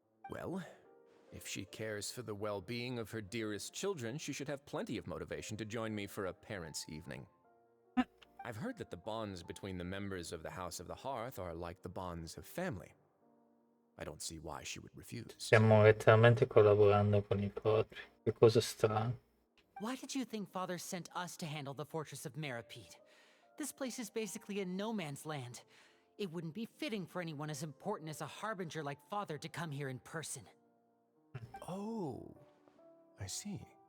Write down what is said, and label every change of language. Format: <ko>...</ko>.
<en>Well, if she cares for the well-being of her dearest children, she should have plenty of motivation to join me for a parents' evening. I've heard that the bonds between the members of the House of the Hearth are like the bonds of family. I don't see why she would refuse.</en> <it>Stiamo letteralmente collaborando con i propri. Che cosa strana.</it> <en>Why did you think Father sent us to handle the Fortress of Meripede? This place is basically a no man's land. It wouldn't be fitting for anyone as important as a harbinger like Father to come here in person. Oh, I see.</en>